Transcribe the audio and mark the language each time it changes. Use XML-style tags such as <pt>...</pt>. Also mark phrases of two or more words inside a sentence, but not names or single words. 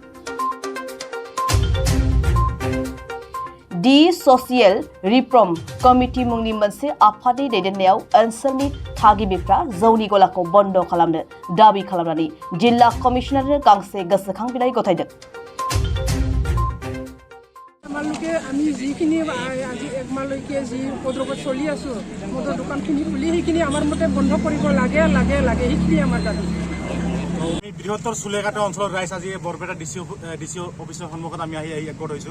<brx>दि ससियेल रिफर्म कमिटि मुंनि मोनसे आफादनि दैदेननायाव ओनसोलनि थागिबिफ्रा जौनि गलाखौ बन्द खालामनो दाबि खालामनानै जिल्ला कमिशनारनो गांसे गोसोखां बिलाइ गथायदों।</brx> <as>আমি যিখিনি আজি একমাহলৈকে যি উপদ্ৰৱত চলি আছোঁ, মদৰ দোকানখিনি খুলি সেইখিনি আমাৰ মতে বন্ধ কৰিব লাগে সেইখিনি আমাৰ দাবী। আমি বৃহত্তৰ চুলেকাটা অঞ্চলৰ ৰাইজ আজি বৰপেটা ডি চি অফিচৰ সন্মুখত আমি আহি একগোট হৈছোঁ।</as>